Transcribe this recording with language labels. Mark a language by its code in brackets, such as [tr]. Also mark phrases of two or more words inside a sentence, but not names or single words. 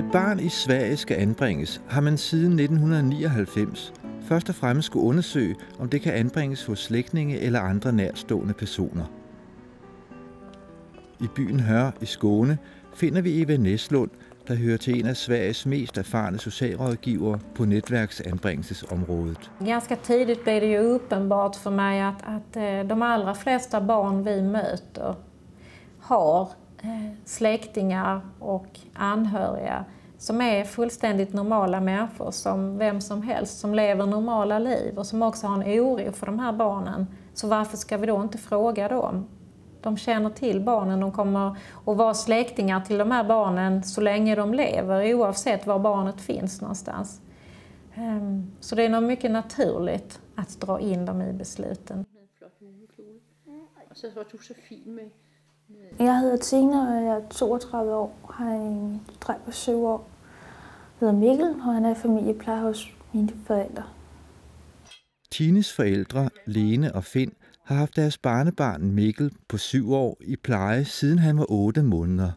[da] barn i Sverige skal anbringes, har man siden 1999 først og fremmest skulle undersøge, om det kan anbringes hos slægtninge eller andre nærtstående personer. I byen Hør i Skåne finder vi Eva Näslund, der hører til en af Sveriges mest erfarne socialrådgivere på netværksanbringelsesområdet. [sv] Ganska tidigt blev det ju uppenbart för mig att de allra flesta barn vi möter har släktingar och anhöriga som är fullständigt normala människor, som vem som helst, som lever normala liv och som också har en oro för de här barnen. Så varför ska vi då inte fråga dem? De känner till barnen, de kommer att vara släktingar till de här barnen så länge de lever, oavsett var barnet finns någonstans. Så det är nog mycket naturligt att dra in dem i besluten. [da] Jeg hedder Tina, og jeg er 32 år, har en dreng på 7 år. Jeg hedder Mikkel, og han er i familiepleje hos mine forældre. Tines forældre, Lene og Finn, har haft deres barnebarn Mikkel på 7 år i pleje, siden han var 8 måneder.